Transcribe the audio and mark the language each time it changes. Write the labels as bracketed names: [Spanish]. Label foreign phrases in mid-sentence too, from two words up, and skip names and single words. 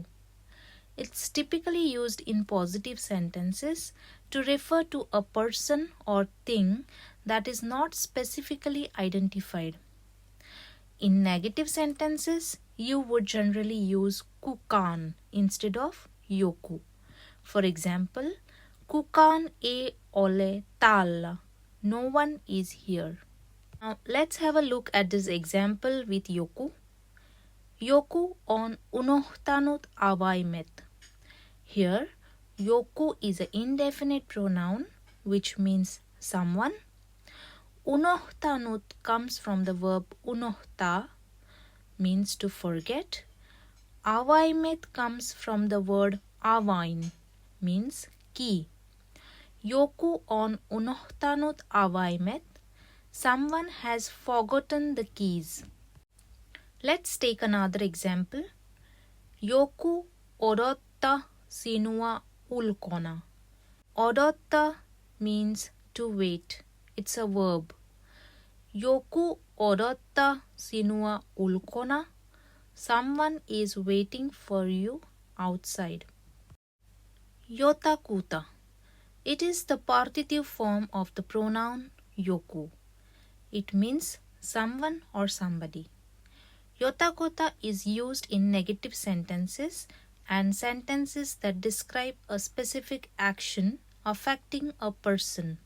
[English] It's typically used in positive sentences to refer to a person or thing that is not specifically identified. In negative sentences, you would generally use kukaan instead of joku. For example, [Finnish] Kukaan ei ole täällä. [English] No one is here. Now let's have a look at this example with Joku. [Finnish] Joku on unohtanut avaimet. [English] Here, Joku is an indefinite pronoun which means someone. Unohtanut comes from the verb unohtaa, means to forget. Avaimet comes from the word avain, means key. [Finnish] Joku on unohtanut avaimet. [English] Someone has forgotten the keys. Let's take another example. [Finnish] Joku odottaa sinua ulkona. [English] Odottaa means to wait. It's a verb. [Finnish] Joku odottaa sinua ulkona. [English] Someone is waiting for you outside. [Finnish] Jotakuta. [English] It is the partitive form of the pronoun joku. It means someone or somebody. Jotakuta is used in negative sentences and sentences that describe a specific action affecting a person.